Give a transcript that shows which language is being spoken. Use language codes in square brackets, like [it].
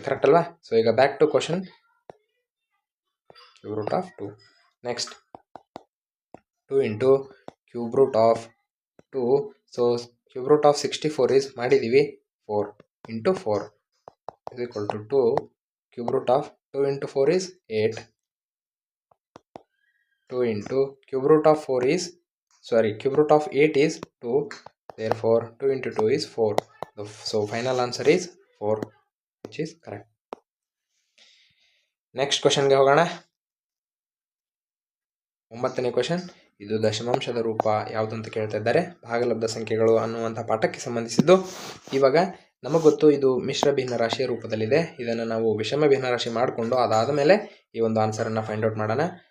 [en] Correct ಅಲ್ವಾ? So ಈಗ back to question. Cube root of 2. Next 2 into cube root of 2. So cube root of 64 is [kn] ಮಾಡಿದ್ದೀವಿ [en] 4 into 4 is equal to 2. Cube root of 2 into 4 is 8. 2 into cube root of 4 is cube root of 8 is 2. Therefore 2 into 2 is 4. So final answer is 4, which is correct. Next question [kn] ಗೆ ಹೋಗೋಣ. 9ನೇ question. ಇದು ದಶಮಾಂಶದ ರೂಪ ಯಾವುದು ಅಂತ ಕೇಳ್ತಾ ಇದ್ದಾರೆ. ಭಾಗಲಬ್ಧ ಸಂಖ್ಯೆಗಳು ಅನ್ನುವಂಥ ಪಾಠಕ್ಕೆ ಸಂಬಂಧಿಸಿದ್ದು. ಇವಾಗ ನಮಗೆ ಗೊತ್ತು ಇದು ಮಿಶ್ರ ಭಿನ್ನರಾಶಿಯ ರೂಪದಲ್ಲಿದೆ. ಇದನ್ನು ನಾವು ವಿಷಮ ಭಿನ್ನರಾಶಿ ಮಾಡಿಕೊಂಡು ಅದಾದ ಮೇಲೆ ಈ ಒಂದು ಆನ್ಸರನ್ನು ಫೈಂಡ್ ಔಟ್ ಮಾಡೋಣ.